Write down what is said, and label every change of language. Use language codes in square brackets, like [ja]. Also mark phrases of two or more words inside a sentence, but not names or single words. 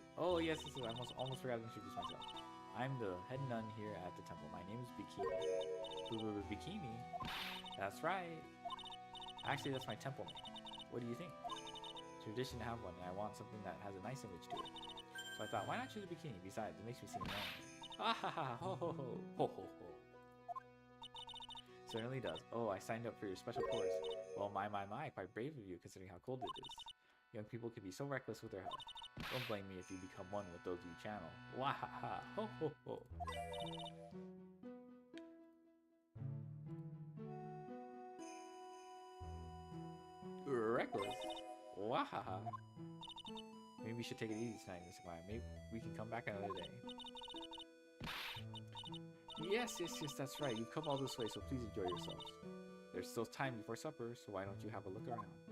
[en] Oh yes, I almost forgot to introduce myself. I'm the head nun here at the temple. My name is Bikini. Bikini? That's right. Actually, that's my temple name. What do you think? Tradition to have one, and I want something that has a nice image to it. So I thought, why not choose a bikini? Besides, it makes me seem manly. Ha ha ha, ho ho ho, ho ho ho. Certainly does. Oh, I signed up for your special course. Well, my, quite brave of you considering how cold it is. Young people can be so reckless with their health. Don't blame me if you become one with those you channel. Wah ha ha, ho ho ho. Reckless? Wah ha ha. Maybe we should take it easy tonight, Mr. Maya. Maybe we can come back another day. Yes, that's right. You've come all this way, so please enjoy yourselves. There's still time before supper, so why don't you have a look around?